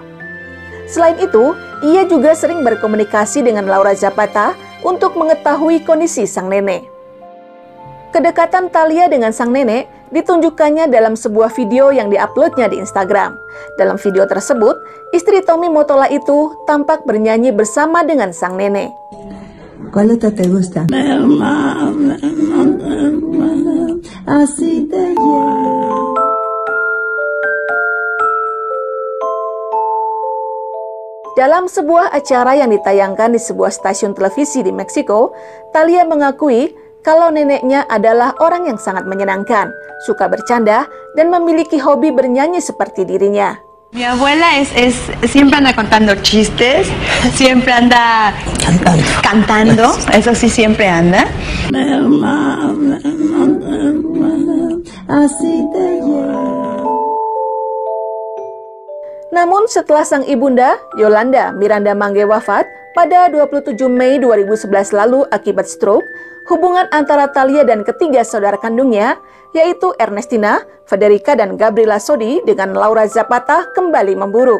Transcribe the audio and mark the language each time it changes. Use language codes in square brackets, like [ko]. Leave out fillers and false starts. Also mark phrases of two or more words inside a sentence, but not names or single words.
[id] Selain itu, ia juga sering berkomunikasi dengan Laura Zapata untuk mengetahui kondisi sang nenek. Kedekatan Thalia dengan sang nenek ditunjukkannya dalam sebuah video yang diuploadnya di Instagram. Dalam video tersebut, istri Tommy Mottola itu tampak bernyanyi bersama dengan sang nenek. [es] ¿Cuál otra te gusta? Así te llevo. [id] Dalam sebuah acara yang ditayangkan di sebuah stasiun televisi di Meksiko, Thalia mengakui kalau neneknya adalah orang yang sangat menyenangkan, suka bercanda, dan memiliki hobi bernyanyi seperti dirinya. [es] Mi abuela siempre anda contando chistes, siempre anda cantando, eso sí siempre anda. Así te llevo. [id] Namun setelah sang ibunda, Yolanda Miranda Mangge wafat pada 27 Mei 2011 lalu akibat stroke, hubungan antara Thalia dan ketiga saudara kandungnya, yaitu Ernestina, Federica, dan Gabriela Sodi dengan Laura Zapata kembali memburuk.